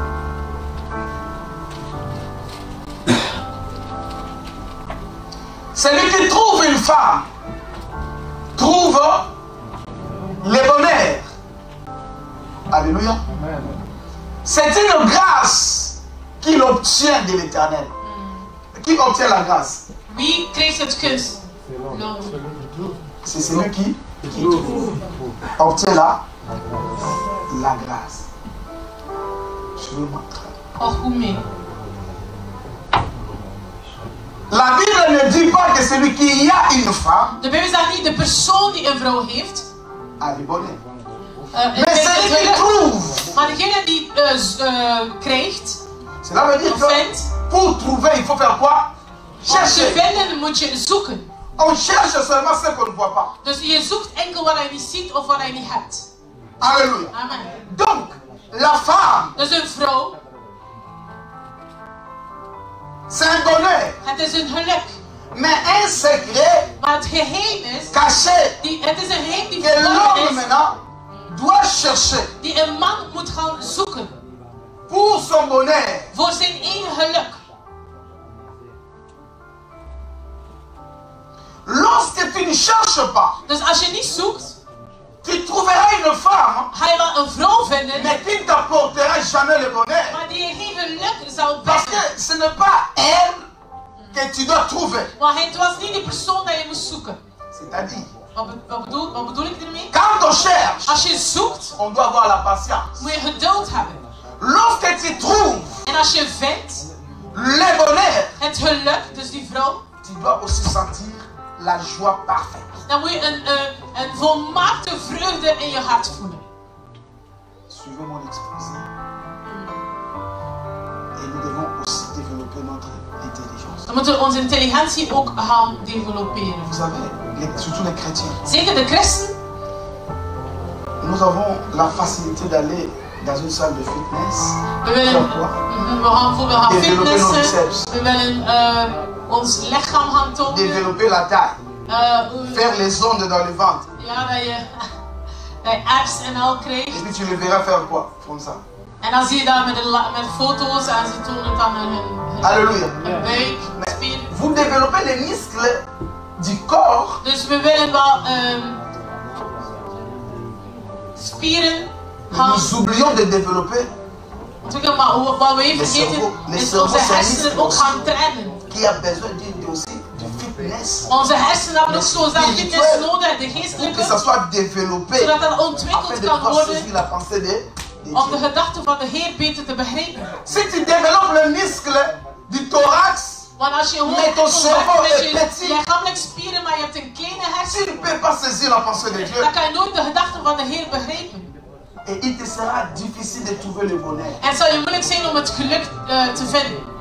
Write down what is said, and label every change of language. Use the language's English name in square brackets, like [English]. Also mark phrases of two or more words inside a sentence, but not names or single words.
[French] Celui qui trouve une femme trouve le bonheur. Alléluia. C'est une grâce qu'il obtient de l'Éternel. Qui obtient la grâce? [Dutch] Wie krijgt het gunst? [French] C'est celui qui obtient la grâce. Je vais montrer. [Dutch] Och, hoe mee? [French] La Bible ne dit pas que celui qui a une femme [Dutch] De Bijbel zegt niet de persoon die een vrouw heeft. [French] a le bonheur. Mais celui qui trouve. [Dutch] Maar degene die krijgt, [French] Cela veut dire que pour trouver, il faut faire quoi? [Dutch] om te [French] Chercher. [Dutch] vinden moet je zoeken. [French] On cherche seulement ce qu'on ne voit pas. [Dutch] Dus je zoekt enkel wat je niet ziet of wat je niet hebt. [French] Alléluia. Amen. Donc, la femme, [Dutch] Dus een vrouw, [French] c'est un bonheur. [Dutch] het is een geluk. [French] Mais un secret [Dutch] Maar het geheim is, [French] caché [Dutch] het is een geheim die [French] que [Dutch] verborgen [French] l'homme [Dutch] is, [French] maintenant doit chercher [Dutch] die een man moet gaan zoeken. [French] pour son bonheur. [Dutch] Voor zijn eigen geluk. [French] Lorsque tu ne cherches pas, [Dutch] Dus als je niet zoekt, [French] tu trouveras une femme, [Dutch] ga je wel een vrouw vinden, [French] mais qui ne t'apportera jamais le bonheur. [Dutch] maar die je geen geluk zal [French] Parce [Dutch] brengen. [French] que ce n'est pas elle que tu dois trouver. [Dutch] Want het was niet die persoon dat je moest zoeken. [French] C'est-à-dire, [Dutch] Wat bedoel ik ermee? [French] quand on cherche, [Dutch] Als je zoekt, [French] on doit avoir la patience. [Dutch] moet je geduld hebben. [French] Lorsque tu trouves [Dutch] En als je vindt [French] le bonheur, [Dutch] het geluk, dus die vrouw, [French] tu dois aussi sentir la joie parfaite. [Dutch] dan moet je een volmaakte vreugde in je hart voelen. [French] Suivez mon exposé. Et nous devons aussi développer notre intelligence. [Dutch] Dan moeten we onze intelligentie ook gaan developeren. [French] Vous savez, surtout les chrétiens, [Dutch] Zeker de christen, [French] nous avons la facilité d'aller dans une salle de fitness. [Dutch] we willen, [French] Faire quoi? [Dutch] we gaan bijvoorbeeld gaan [French] Développer nos [Dutch] fitnessen, [French] biceps. [Dutch] we willen ons lichaam gaan tonen. [French] Développer la taille. Faire les ondes dans le ventre. [Dutch] Ja, dat je abs en al krijgt. [French] Et puis tu les verras faire quoi? Comme ça. [Dutch] En dan zie je dat met foto's en ze tonen het dan hun [French] Alléluia. [Dutch] buik, [French] Mais [Dutch] spieren. [French] vous développez les muscles du corps, [Dutch] Dus we willen wel spieren gaan [French] nous oublions de développer [Dutch] ontwikkelen, maar wat we even vergeten is onze hersenen ook gaan trainen. [French] qui a besoin aussi de fitness. [Dutch] Onze hersenen hebben ook zo dat fitness nodig, de [French] Pour que ça [Dutch] geestelijke, [French] soit développé [Dutch] zodat dat [French] afin [Dutch] ontwikkeld [French] de [Dutch] kan [French] pouvoir saisir [Dutch] worden [French] la pensée de [Dutch] om de [French] Dieu. [Dutch] gedachten van de Heer beter te begrijpen. [French] Si tu développes le muscle du thorax, [Dutch] Want als je gewoon Met enkel ons werkt [French] cerveau [Dutch] met [French] est [Dutch] je [French] petit. [Dutch] lichamelijk spieren, maar je hebt een kleine [French] tu [Dutch] hersen, [French] ne peux pas saisir la pensée de Dieu. [Dutch] dan kan je nooit de gedachten van de Heer begrijpen. [French] Et il te sera difficile de trouver le bonheur. [Dutch] En het zal je moeilijk zijn om het geluk te vinden.